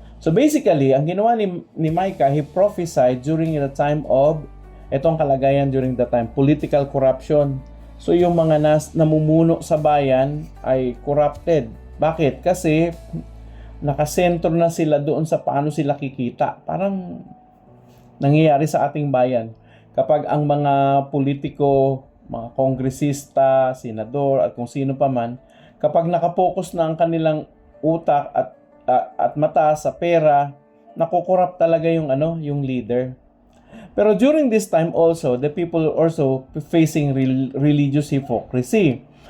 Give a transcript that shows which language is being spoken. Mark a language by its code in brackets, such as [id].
[en] So basically, [tl] ang ginawa ni Micah, [en] he prophesied during the time of, [tl] etong kalagayan [en] during the time, political corruption. [tl] So yung mga namumuno sa bayan ay corrupted. Bakit? Kasi nakasentro na sila doon sa paano sila kikita. Parang nangyayari sa ating bayan. Kapag ang mga politiko, mga kongresista, senador, at kung sino pa man, kapag nakapokus na ang kanilang utak at mata sa pera, nakukurap talaga yung leader. Pero [en] during this time also, the people also facing religious hypocrisy.